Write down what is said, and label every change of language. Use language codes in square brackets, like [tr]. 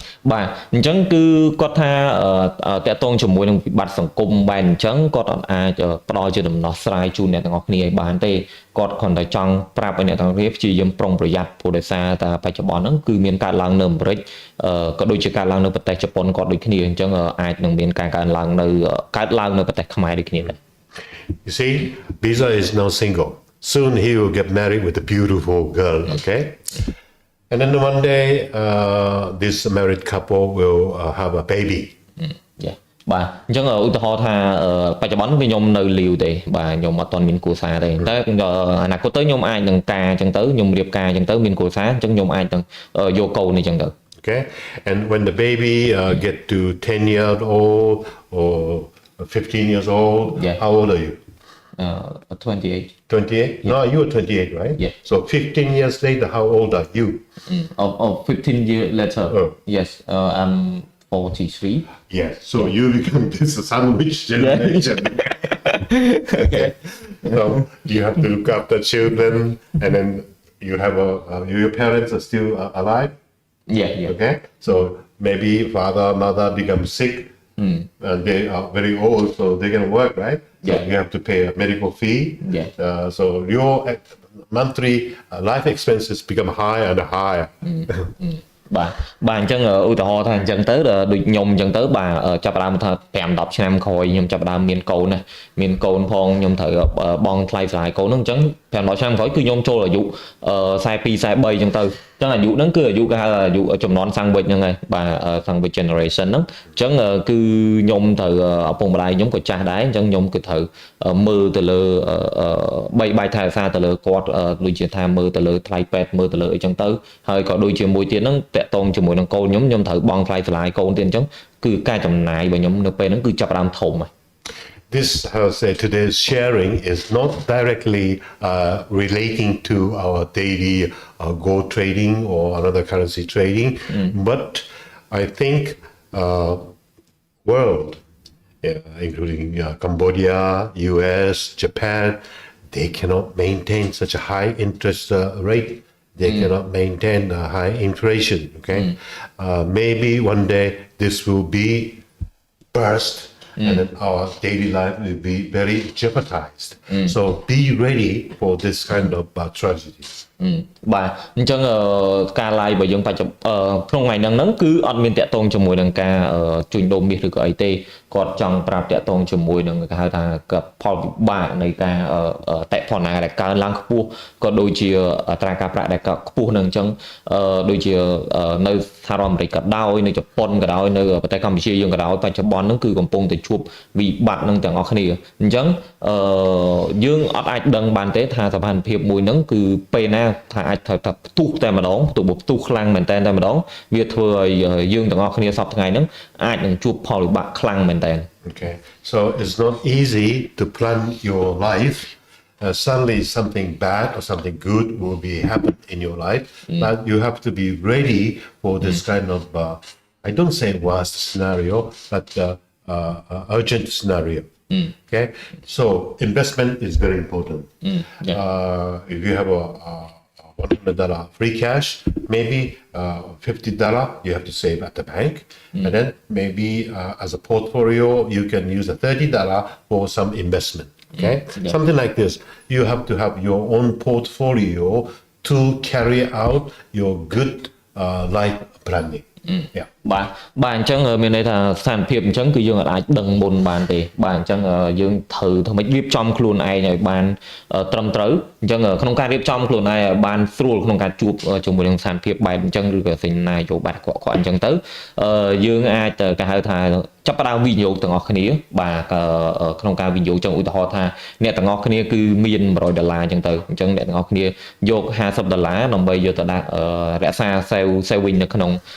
[km] បាទអញ្ចឹងគឺគាត់ថាតាក់ទងជាមួយនឹងវិបត្តិសង្គមបែបអញ្ចឹងគាត់អាចផ្ដល់ជាដំណោះស្រាយជូនអ្នកទាំងអស់គ្នាឲ្យបានទេគាត់គ្រាន់តែចង់ប្រាប់ឲ្យអ្នកទាំងអស់គ្នាព្យាយាមប្រុងប្រយ័ត្នព្រោះដោយសារតែបច្ចុប្បន្នហ្នឹងគឺមានកើតឡើងនៅអាមេរិកក៏ដូចជាកើតឡើងនៅប្រទេសជប៉ុនគាត់ដូចគ្នាអញ្ចឹងអាចនឹងមានការកើតឡើងនៅប្រទេសខ្មែរដូចគ្នាដែរ [en] You see, Visa is now single. Soon he will get married with a beautiful girl, okay? And then one day, this married couple will have a baby. [km] បាទអញ្ចឹងឧទាហរណ៍ថាបច្ចុប្បន្នខ្ញុំនៅលាវទេបាទខ្ញុំអត់ទាន់មានគ្រួសារទេតែអនាគតទៅខ្ញុំអាចនឹងការអញ្ចឹងទៅខ្ញុំរៀបការអញ្ចឹងទៅមានគ្រួសារអញ្ចឹងខ្ញុំអាចនឹងយកកូនអញ្ចឹងទៅ [en] Okay, and when the baby get to 10 years old or 15 years old, how old are you? 28. 28? No, you are 28, right? Yeah. So 15 years later, how old are you? 15 years later. Yes, I'm 43. Yes. So you become this sandwich generation. Okay. So you have to look after children, and then you have your parents are still alive. Yeah. Okay. So maybe father, mother become sick. And they are very old, so they can work, right? So you have to pay a medical fee. So your monthly life expenses become higher and higher. [km] បាទអញ្ចឹងឧទាហរណ៍ថាអញ្ចឹងទៅដូចខ្ញុំអញ្ចឹងទៅបាទចាប់ដើមថា5 10ឆ្នាំក្រោយខ្ញុំចាប់ដើមមានកូនណាមានកូនផងខ្ញុំត្រូវបង់ថ្លៃសាលាកូនហ្នឹងអញ្ចឹង 10ឆ្នាំក្រោយគឺខ្ញុំចូលអាយុ42 43ចឹងទៅចឹងអាយុហ្នឹងគឺអាយុគេហៅអាយុចំនួន sandwich ហ្នឹងហើយបាទ sandwich generation ហ្នឹងចឹងគឺខ្ញុំត្រូវឪពុកម្ដាយខ្ញុំក៏ចាស់ដែរអញ្ចឹងខ្ញុំគឺត្រូវមើលទៅលើបីបាយថែរក្សាទៅលើគាត់ដូចជាថាមើលទៅលើថ្លៃពេទ្យមើលទៅលើអីចឹងទៅហើយក៏ដូចជាមួយទៀតហ្នឹងតាក់ទងជាមួយនឹងកូនខ្ញុំត្រូវបង់ថ្លៃសាលាឲ្យកូនទៀតអញ្ចឹងគឺការចំណាយរបស់ខ្ញុំនៅពេលហ្នឹងគឺចាប់ផ្ដើមធំហើយ [en] This, how to say, today's sharing is not directly relating to our daily gold trading or another currency trading, but I think world, including Cambodia, US, Japan, they cannot maintain such a high interest rate. They cannot maintain a high inflation. Okay, maybe one day this will be burst. And then our daily life will be very jeopardized. So be ready for this kind of tragedies. [km] បាទអញ្ចឹងការ live របស់យើងបច្ចុប្បន្នក្នុងថ្ងៃហ្នឹងគឺអត់មានតាក់ទងជាមួយនឹងការជួញដូរមាសឬក៏អីទេគាត់ចង់ប្រាប់តាក់ទងជាមួយនឹងគេហៅថាផលវិបាកនៃការតេផលណាដែលកើនឡើងខ្ពស់ក៏ដូចជាអត្រាការប្រាក់ដែលខ្ពស់នឹងអញ្ចឹងដូចជានៅសហរដ្ឋអាមេរិកក៏ដោយនៅជប៉ុនក៏ដោយនៅប្រទេសកម្ពុជាយើងក៏ដោយបច្ចុប្បន្នហ្នឹងគឺកំពុងតែជួបវិបត្តិនឹងទាំងអស់គ្នាអញ្ចឹង យើងអត់អាចដឹងបានទេថាសកម្មភាពមួយហ្នឹងគឺពេលណាថាអាចថាផ្ទុះតែម្ដងផ្ទុះខ្លាំងមែនតែម្ដងវាធ្វើឲ្យយើងទាំងអស់គ្នាសពថ្ងៃហ្នឹងអាចនឹងជួបផលវិបាកខ្លាំងមែនតែ [en] Okay, so it's not easy to plan your life. Suddenly something bad or something good will be happen in your life, but you have to be ready for this kind of I don't say worst scenario, but urgent scenario. Okay, so investment is very important. If you have a $100 free cash, maybe $50 you have to save at the bank, and then maybe as a portfolio you can use a $30 for some investment. Okay, something like this. You have to have your own portfolio to carry out your good life planning. Yeah. [km] បាទអញ្ចឹងមានន័យថាស្ថានភាពអញ្ចឹងគឺយើងអាចដឹងមុនបានទេបាទអញ្ចឹងយើងត្រូវធ្វើម៉េចរៀបចំខ្លួនឯងឲ្យបានត្រឹមត្រូវអញ្ចឹងក្នុងការរៀបចំខ្លួនឯងឲ្យបានស្រួលក្នុងការជួបជាមួយនឹងស្ថានភាពបែបអញ្ចឹងឬក៏សេណារីយ៉ូបែបកក់អញ្ចឹងទៅយើងអាចគេហៅថាចាប់ផ្ដើមវិនិយោគទាំងអស់គ្នាបាទក្នុងការវិនិយោគចឹងឧទាហរណ៍ថាអ្នកទាំងអស់គ្នាគឺមាន$100អញ្ចឹងទៅអញ្ចឹងអ្នកទាំងអស់គ្នាយក$50ដើម្បីយកទៅដាក់រក្សា saving នៅក្នុង